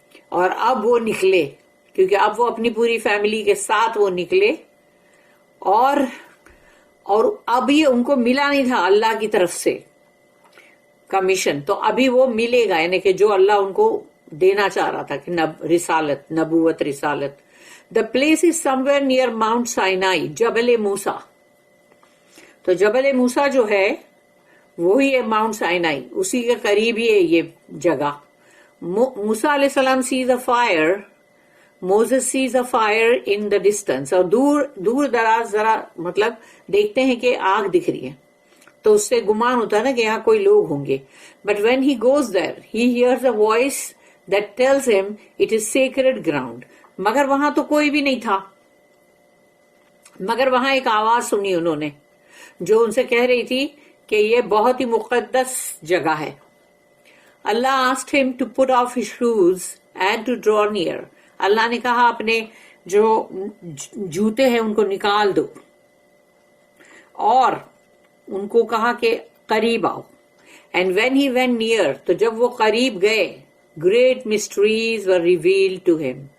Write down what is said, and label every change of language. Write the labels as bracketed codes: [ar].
[ur] اور اب وہ نکلے، کیونکہ اب وہ اپنی پوری فیملی کے ساتھ وہ نکلے، اور ابھی ان کو ملا نہیں تھا اللہ کی طرف سے کمیشن، تو ابھی وہ ملے گا، یعنی کہ جو اللہ ان کو دینا چاہ رہا تھا کہ رسالت، نبوت، رسالت. [en] The place is somewhere near Mount Sinai, جبل موسیٰ. [ur] تو جبل موسیٰ جو ہے وہی ہے ماؤنٹ سائنائی، اسی کے قریب ہی ہے یہ جگہ. موسیٰ علیہ السلام [en] sees a fire, Moses sees a fire in the distance، [ur] اور دور دراز ذرا مطلب دیکھتے ہیں کہ آگ دکھ رہی ہے، تو اس سے گمان ہوتا ہے نا کہ یہاں کوئی لوگ ہوں گے. [en] But when he goes there, he hears a voice that tells him it is sacred ground. [ur] مگر وہاں تو کوئی بھی نہیں تھا، مگر وہاں ایک آواز سنی انہوں نے جو ان سے کہہ رہی تھی کہ یہ بہت ہی مقدس جگہ ہے. [en] اللہ asked him to put off his shoes and to draw near. [ur] اللہ نے کہا اپنے جو جوتے ہیں ان کو نکال دو، اور ان کو کہا کہ قریب آؤ. [en] And when he went near، [ur] تو جب وہ قریب گئے، [en] great mysteries were revealed to him.